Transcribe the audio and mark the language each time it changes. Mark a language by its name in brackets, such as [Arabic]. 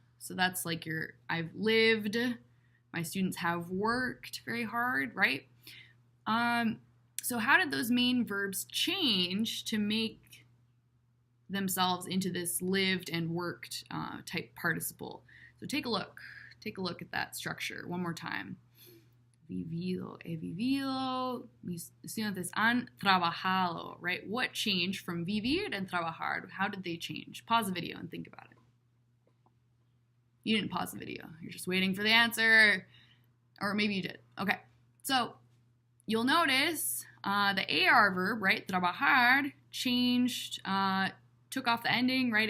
[English] So that's like your I've lived, my students have worked very hard, right? So how did those main verbs change to make themselves into this lived and worked type participle? So take a look. Take a look at that structure one more time. [Spanish] Vivido, he vivido. Mis estudiantes han trabajado, right? [English] What changed from vivir and trabajar? How did they change? Pause the video and think about it. You didn't pause the video. You're just waiting for the answer. Or maybe you did. Okay. So you'll notice the AR verb, right? Trabajar changed, took off the ending, right?